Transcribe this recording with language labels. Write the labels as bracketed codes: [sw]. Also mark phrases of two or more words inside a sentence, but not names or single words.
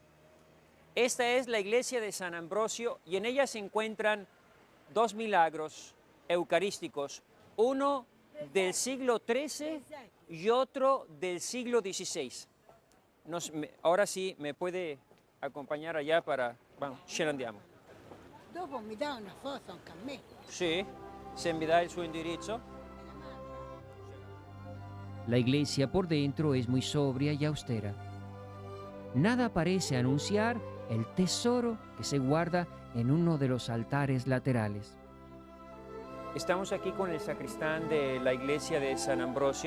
[es] Esta es la iglesia de San Ambrosio y en ella se encuentran dos milagros eucarísticos, uno del siglo XIII y otro del siglo XVI. Ahora sí, ¿me puede acompañar allá para... Vamos, [it] ce ne andiamo. Dopo mi dà una foto anche a me. Sí, se mi da el suo indirizzo. [es] La iglesia por dentro es muy sobria y austera. Nada parece anunciar el tesoro que se guarda en uno de los altares laterales. Estamos aquí con el sacristán de la iglesia de San Ambrosio.